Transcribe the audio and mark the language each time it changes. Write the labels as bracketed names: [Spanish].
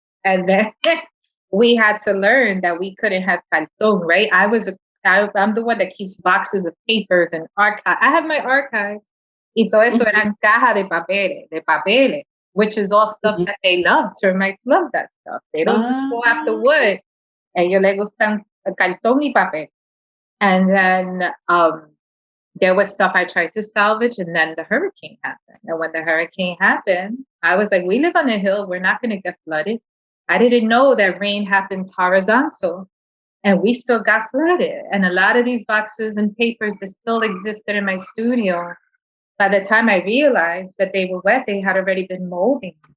[English] And then we had to learn that we couldn't have cartón, right? I'm the one that keeps boxes of papers and archive. I have my archives. [Spanish] Y todo eso eran caja de papeles, [English] which is all stuff that they love. Termites love that stuff. They don't just go after wood. [Spanish] Ellos les gustan cartón y papel. [English] And then there was stuff I tried to salvage, and then the hurricane happened. And when the hurricane happened, I was like, we live on a hill. We're not going to get flooded. I didn't know that rain happens horizontal, and we still got flooded. And a lot of these boxes and papers that still existed in my studio, by the time I realized that they were wet, they had already been molding.